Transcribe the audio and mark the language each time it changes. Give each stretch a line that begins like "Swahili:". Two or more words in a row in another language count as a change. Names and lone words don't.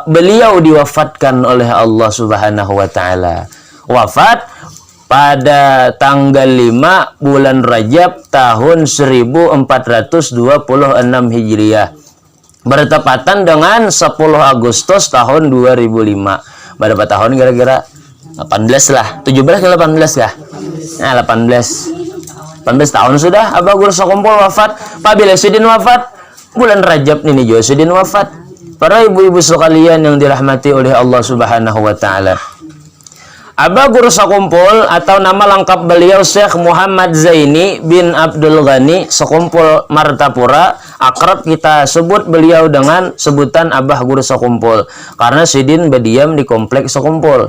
Indonesian: Beliau diwafatkan oleh Allah
Arabic: Subhanahu wa taala.
Indonesian: Wafat pada tanggal 5 bulan Rajab tahun 1426 Hijriah. Bertepatan dengan 10 Agustus tahun 2005. Berapa tahun kira-kira? 18 lah. 17 ke 18 kah? Nah, 18 tahun sudah Abah Guru Sakumpul wafat. Pak Bila Sidin wafat bulan Rajab ini juga Sidin wafat. Para ibu-ibu sekalian yang dirahmati oleh Allah
Arabic: Subhanahu wa taala.
Indonesian: Abah Guru Sakumpul atau nama lengkap beliau Syekh Muhammad Zaini bin Abdul Ghani Sakumpul Martapura. Akrab kita sebut beliau dengan sebutan Abah Guru Sakumpul karena Sidin berdiam di kompleks Sakumpul.